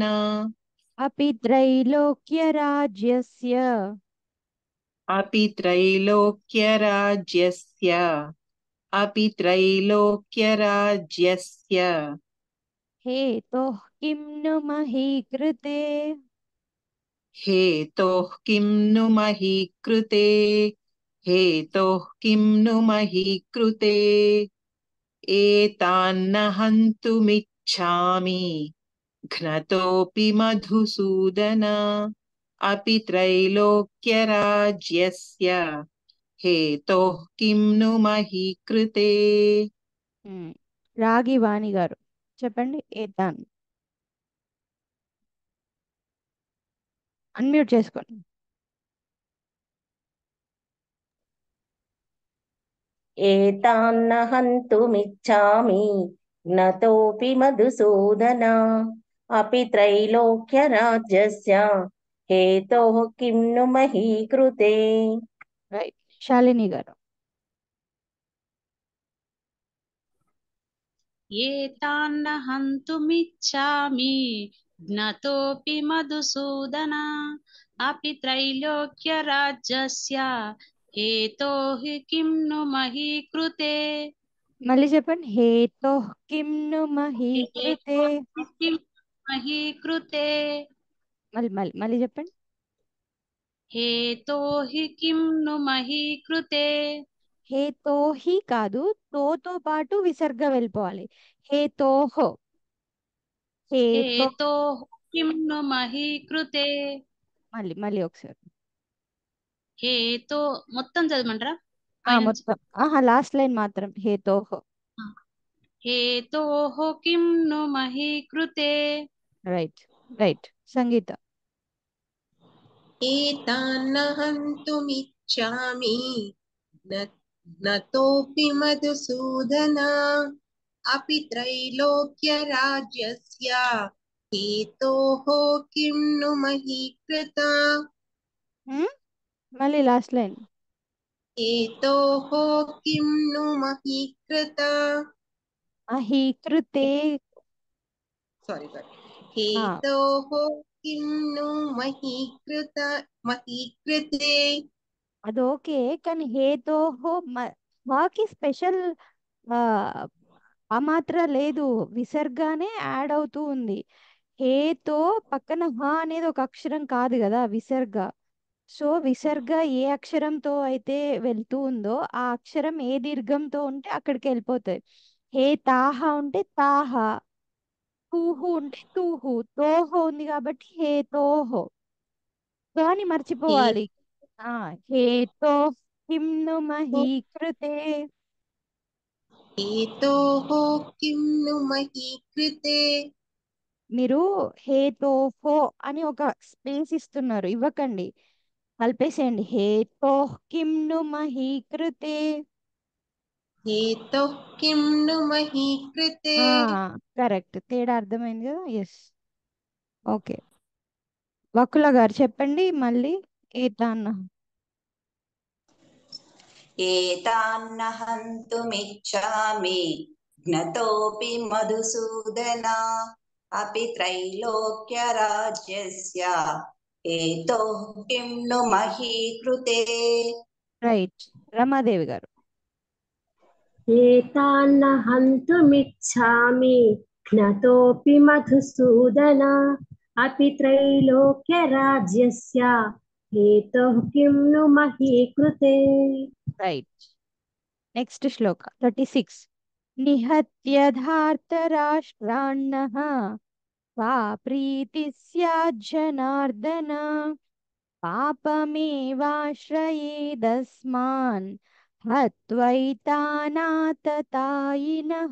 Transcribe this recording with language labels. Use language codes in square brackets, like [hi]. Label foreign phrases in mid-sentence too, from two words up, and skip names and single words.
[sa] అపి త్రైలోక్య రాజ్యస్య అపి త్రైలోక్యరాజ్యస్య అపి త్రైలోక్యరాజ్యస్య హేతోః కిం ను మహీకృతే. हेतोः किं नु महीकृते हेतोः किं नु महीकृते एतान्न हन्तुमिच्छामि घ्नतोऽपि मधुसूदन अपि त्रैलोक्यराज्यस्य हेतोः किं नु महीकृते. [te] రాగి వాణి గారు చెప్పండి. ఏతాన్ అన్మ్యూట్ చేసుకోండి. [sa] एतान्न हन्तुमिच्छामि ज्ञतोऽपि मधुसूदन अपि त्रैलोक्यराज्यस्य हेतोः किं नु महीकृते. [te] రైట్. శాలిని గారు [sa] एतान्न हन्तुमिच्छामि ज्ञतोऽपि मधुसूदन अपि त्रैलोक्यराज्यस्य हेतोः किं नु महीकृते. [te] మళ్ళీ చెప్పండి. [sa] హేతోః కిం ను మహీకృతే. हेतोः किं महीकृते [te] మళ్ళీ చెప్పండి. [sa] हेतोः किं नु महीकृते. [te] హేతోహి కాదు, తోతో పాటు విసర్గ వెళ్ళిపోవాలి. [sa] హేతోః. హేతో हेतोः किं नु महीकृते. [te] మళ్ళీ ఒకసారి. हेतो మొత్తం చదవమంటారా? పైనుంచి. మొత్తం [en] last line [te] మాత్రం. హేతోః. [sa] हेतोः किं नु महीकृते. [te] రైట్ రైట్ సంగీత. [sa] एतान्न हन्तुमिच्छामि नतोऽपि मधुसूदन अपि त्रैलोक्यराज्यस्य हेतोः किं नु मही कृता [te] మళ్ళీ [en] last line. [sa] हेतोः किं नु मही कृता అహీకృతే. sorry हेतोः किं नु मही कृते [te] అది ఓకే, కానీ హేతోహో మాకి స్పెషల్ ఆ మాత్ర లేదు, విసర్గానే యాడ్ అవుతూ ఉంది. హేతో పక్కన హ అనేది ఒక అక్షరం కాదు కదా విసర్గ. సో విసర్గ ఏ అక్షరంతో అయితే వెళ్తూ ఉందో ఆ అక్షరం ఏ దీర్ఘంతో ఉంటే అక్కడికి వెళ్ళిపోతుంది. హే తాహ ఉంటే తాహ, తూహు ఉంటే తూహు, తోహో ఉంది కాబట్టి హే తోహో. తో అని మర్చిపోవాలి. [sa] హేతో కిమ్ను మహీకృతే. हेतोः किं नु मही कृते [te] మీరు హేతోహో అని ఒక స్పేస్ ఇస్తున్నారు, ఇవ్వకండి, కలిపేసేయండి. [sa] హేతో కిమ్ను మహీకృతే. हेतोः किं नु मही कृते [te] కరెక్ట్. తేడా అర్థమైంది కదా. [en] yes okay. [te] వకుల గారు చెప్పండి మళ్ళీ. ఏతాన్న. [sa] एतान्न हन्तुमिच्छामि घ्नतोऽपि मधुसूदन अपि त्रैलोक्यराज्यस्य हेतोः किं नु मही कृते [te] రైట్. రమాదేవి గారు. [sa] एतान्न हन्तुमिच्छामि घ्नतोऽपि मधुसूदन अपि त्रैलोक्यराज्यस्य हेतुः किं नु मही कृते [te] రైట్. నెక్స్ట్ శ్లోక 36. [sa] నిహత్యధార్తరాష్ట్రాన్నః కా ప్రీతిः స్యాజ్జనార్దన పాపమేవాశ్రయేదస్మాన్ హత్వైతానాతతాయినః.